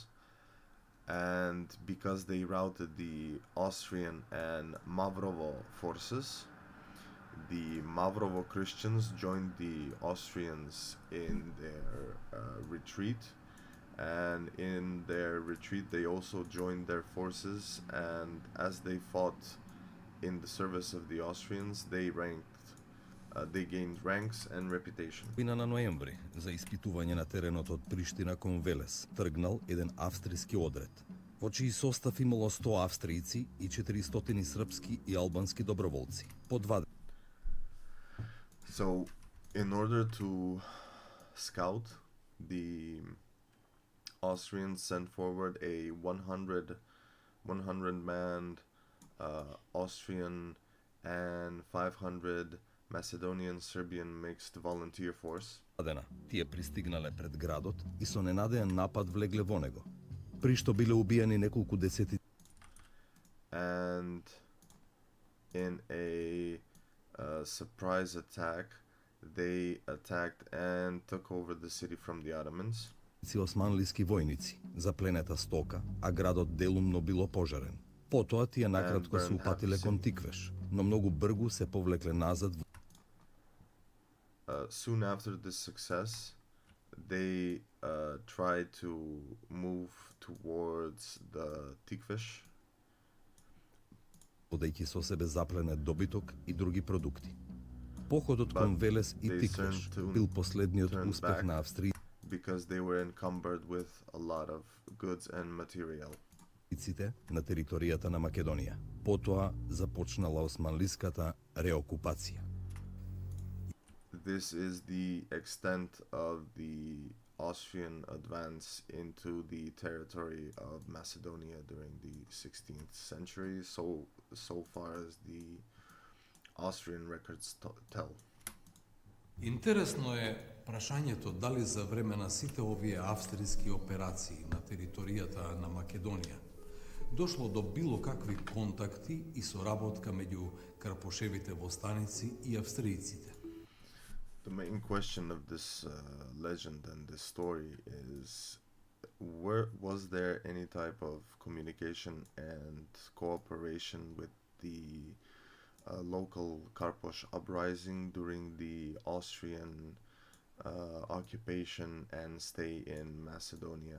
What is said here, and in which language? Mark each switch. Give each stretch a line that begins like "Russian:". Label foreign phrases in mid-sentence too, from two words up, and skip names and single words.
English: And because they routed the Austrian and Mavrovo forces, the Mavrovo Christians joined the Austrians in their retreat. And in their retreat they also joined their forces, and as they fought in the service of the Austrians, they gained ranks and reputation.
Macedonian: Пина на ноември, за испитување на теренот од Приштина кон Велес, тргнал еден австријски одред, во чиј состав имало 100 австријци и 400 српски и албански доброволци. По 20.
English: So, in order to scout, the Austrians sent forward a 100-man Austrian and 500 Macedonian Serbian mixed volunteer force.
Macedonian: Тие пристигнале пред градот и со ненадеен напад влегле во него, при што биле убиени неколку десети.
English: And in a surprise attack, they attacked and took over the city from the Ottomans.
Macedonian: Османлиски војници, запленета стока, а градот делумно било пожарен. Потоа тие накратко се упатиле кон Тиквеш, но многу бргу се повлекле назад.
English: Soon after this success, they tried to move towards the Tikveš,
Macedonian: водејќи со себе запленет добиток и други продукти. Походот кон Велес и Тиквеш бил последниот успех на Австрија,
English: because they were encumbered with a lot of goods and material.
Macedonian: На територијата на Македонија. Потоа започнала османлиската реокупација.
English: This is the extent of the Austrian advance into the territory of Macedonia during the 16th century, so far as the Austrian records tell.
Macedonian: Интересно е прашањето дали за време на сите овие австријски операции на територијата на Македонија дошло до било какви контакти и соработка меѓу Карпошевите востаници и австријците.
English: The main question of this legend and this story is, was there any type of communication and cooperation with the local Karposh uprising during the Austrian occupation and stay in Macedonia?